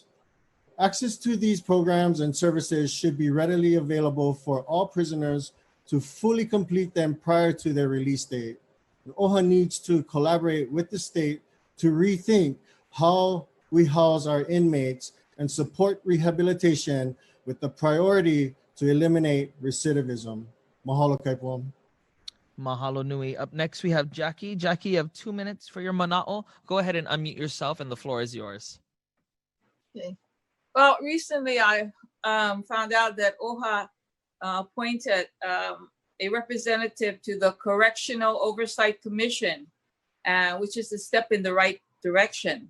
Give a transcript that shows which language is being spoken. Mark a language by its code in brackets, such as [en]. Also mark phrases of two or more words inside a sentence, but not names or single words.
[en] Access to these programs and services should be readily available for all prisoners to fully complete them prior to their release date. OHA needs to collaborate with the state to rethink how we house our inmates and support rehabilitation with the priority to eliminate recidivism. Mahalo Kaipo. [haw] Mahalo nui. [en] Up next, we have Jackie. Jackie, you have 2 minutes for your mana'o. Go ahead and unmute yourself and the floor is yours. Okay. Well, recently I found out that OHA appointed a representative to the Correctional Oversight Commission, which is a step in the right direction.